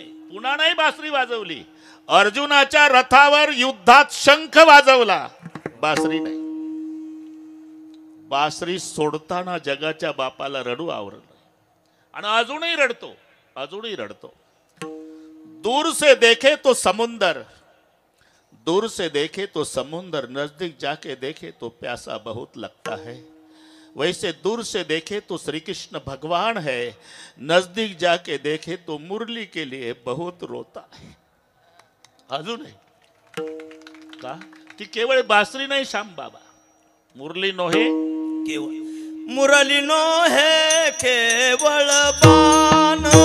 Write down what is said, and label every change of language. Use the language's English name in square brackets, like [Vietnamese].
[Marathi] पुन्हा नाही बासरी वाजवली. अर्जुनाच्या रथावर युद्धात शंख वाजवला, बासरी नाही. बासरी सोडताना जगाच्या बापाला रडू आवरलं. आणि अजूनही रडतो. [Hindi] दूर से देखे तो समुंदर, दूर से देखे तो समुंदर, नजदीक जाके देखे तो प्यासा बहुत लगता है. वैसे दूर से देखे तो श्री कृष्ण भगवान है, नजदीक जाके देखे तो मुरली के लिए बहुत रोता है. [Marathi] अजूनही का ती केवळ बासरी नाही श्याम बाबा, मुरली नोहे केवळ मुरली नो है केवळ बाण,